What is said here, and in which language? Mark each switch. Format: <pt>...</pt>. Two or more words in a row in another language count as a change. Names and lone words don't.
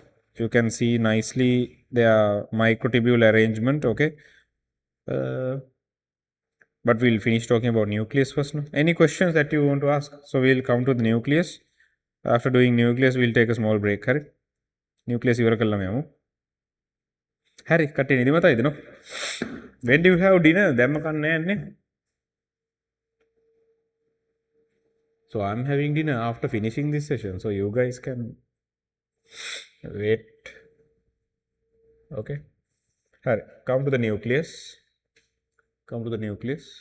<en>You can see nicely their microtubule arrangement. Okay. But we'll finish talking about nucleus first. No? Any questions that you want to ask? So we'll come to the nucleus. After doing nucleus, we'll take a small break.</en> <si>Correct? Nucleus ඉවර කළා මෙමු. හරි කට්ටිය නිදිමතයිද නෝ?</si> <en>When do you have dinner?</en> <si>දැම්ම කන්නේ නැහැ නේ.</si> <en>So I'm having dinner after finishing this session. So you guys can wait. Okay. Hurry. Come to the nucleus. Come to the nucleus.</en>